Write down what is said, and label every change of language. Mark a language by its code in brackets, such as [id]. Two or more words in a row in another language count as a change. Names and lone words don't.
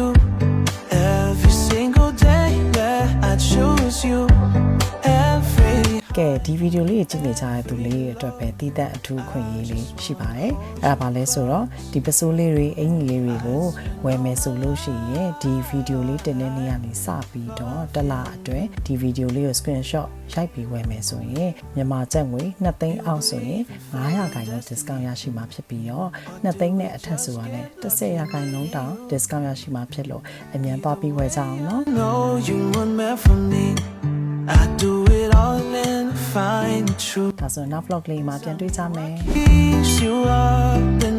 [en] Every single day, yeah, I choose you. Every [my] ကဲဒီဗီဒီယိုလေးကိုကြည့်နေကြတဲ့သူလေးတွေအတွက်ပဲတည်တဲ့အထူးခွင့်ရေးလေးရှိပါတယ်အဲ့ဒါဘာလဲဆိုတော့ဒီပစိုးလေးတွေအင်ကြီးလေးတွေကိုဝယ်မယ်ဆိုလို့ရှိရင်ဒီဗီဒီယိုလေးတင်တဲ့နေ့ကနေစပြီးတော့တစ်လအတွင်းဒီဗီဒီယိုလေးကို screenshot ရိုက်ပြီးဝယ်မယ်ဆိုရင်မြန်မာကျပ်ငွေ2သိန်းအောက်ဆိုရင်900ခိုင်နှုန်း discount ရရှိမှာဖြစ်ပြီးတော့2သိန်းနဲ့အထက်ဆိုတာနဲ့10%ခိုင်နှုန်းတောင် discount ရရှိမှာဖြစ်လို့အမြန်သွားပြီးဝယ်ကြအောင်နော် [en] know you were meant for me. I do it all and find the truth. [my] ဒါဆိုနောက် vlog လေးမှာပြန်တွေ့ကြမယ် [en] Keeps you up